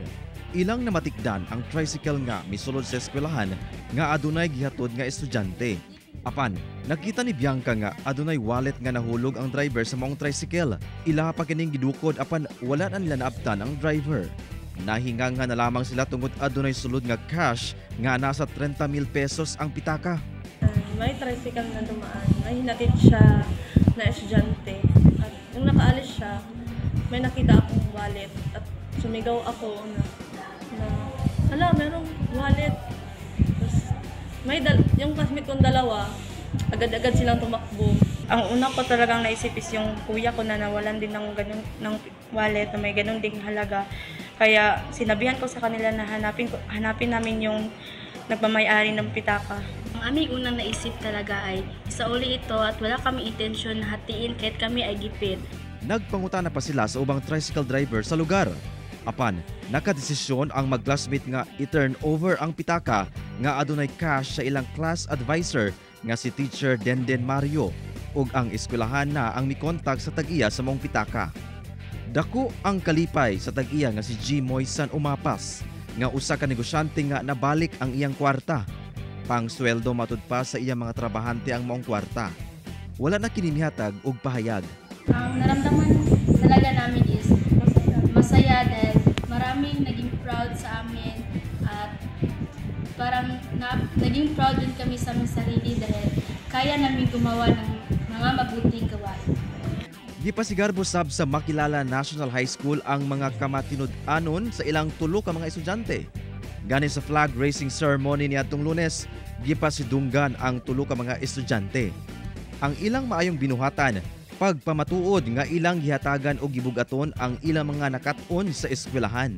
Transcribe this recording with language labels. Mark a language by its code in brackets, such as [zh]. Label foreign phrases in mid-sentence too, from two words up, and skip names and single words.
[ceb] Ilang namatikdan ang tricycle nga misulod sa eskwelahan nga adunay gihatod nga estudyante. Apan, nakita ni Bianca nga adunay wallet nga nahulog ang driver sa maong tricycle. Ila pa kining gidukod apan wala na nila naabtan ang driver. Nahingangan na lamang sila tungod adunay sulod nga cash nga nasa 30,000 pesos ang pitaka. [tl] May tricycle na dumaan, may hinatid siya na estudyante. At nung nakaalis siya, may nakita akong wallet at sumigaw ako na merong wallet. Tapos yung classmate kong dalawa, agad-agad silang tumakbo. Ang una ko talagang naisip is yung kuya ko na nawalan din ng wallet na may ganun ding halaga. Kaya sinabihan ko sa kanila na hanapin namin yung nagmamay-ari ng pitaka. Ang aming unang naisip talaga ay isauli ito at wala kami intensyon na hatiin kahit kami ay gipid. [ceb] Nagpangutana pa sila sa ubang tricycle driver sa lugar. Apan, nakadesisyon ang mag-classmate nga i-turn over ang pitaka nga adunay cash sa ilang [en] class advisor [ceb] nga si Teacher Denden Mario ug ang eskwelahan na ang mikontak sa tag-iya sa maong pitaka. Dako ang kalipay sa tag-iya nga si G. Moisan Umapas nga usa ka negosyante nga nabalik ang iyang kwarta. Pangsweldo matud pa sa iyang mga trabahante ang maong kwarta. Wala na kini mihatag og pahayag. [tl] Ang naramdaman talaga namin is masaya dahil maraming naging proud sa amin at parang naging proud din kami sa aming sarili dahil kaya namin gumawa ng mga mabuting gawain. [ceb] Gipasigarbo sab sa Makilala National High School ang mga kamatinud-anon sa ilang tulo ka mga estudyante. Gani sa [en] flag raising ceremony [ceb] niadtong Lunes, gipasidunggan ang tulo ka mga estudyante. Ang ilang maayong binuhatan, pagpamatuod nga ilang gihatagan o gibugaton ang ilang mga nakat-on sa eskwelahan.